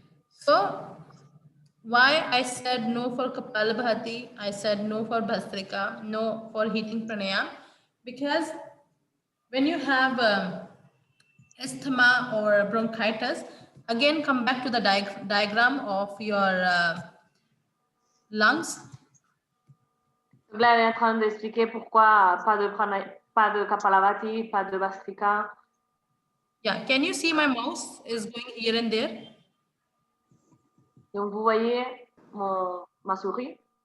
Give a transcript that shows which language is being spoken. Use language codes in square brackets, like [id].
[en] So why I said no for Kapalabhati, I said no for Bhastrika, no for heating pranayam, because when you have asthma or bronchitis, again come back to the diagram of your lungs. [fr] Là, elle est en train d'expliquer pourquoi pas de Kapalabhati, pas de Bastrika. [en] Yeah, can you see my mouse is going here and there? [fr] Donc, vous voyez ma souris?